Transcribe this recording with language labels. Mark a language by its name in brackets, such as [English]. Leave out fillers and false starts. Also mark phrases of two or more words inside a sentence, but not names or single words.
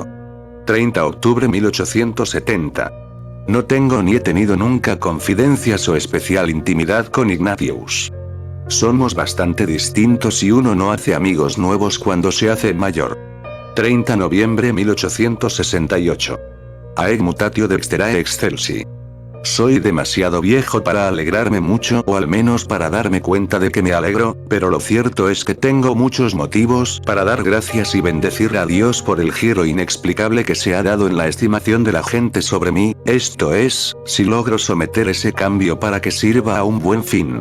[Spanish] 30 de octubre 1870. No tengo ni he tenido nunca confidencias o especial intimidad con Ignatius. Somos bastante distintos y uno no hace amigos nuevos cuando se hace mayor. 30 de noviembre 1868. [Latin] Aeg mutatio dexterae excelsi. [Spanish] Soy demasiado viejo para alegrarme mucho o al menos para darme cuenta de que me alegro, pero lo cierto es que tengo muchos motivos para dar gracias y bendecir a Dios por el giro inexplicable que se ha dado en la estimación de la gente sobre mí, esto es, si logro someter ese cambio para que sirva a un buen fin.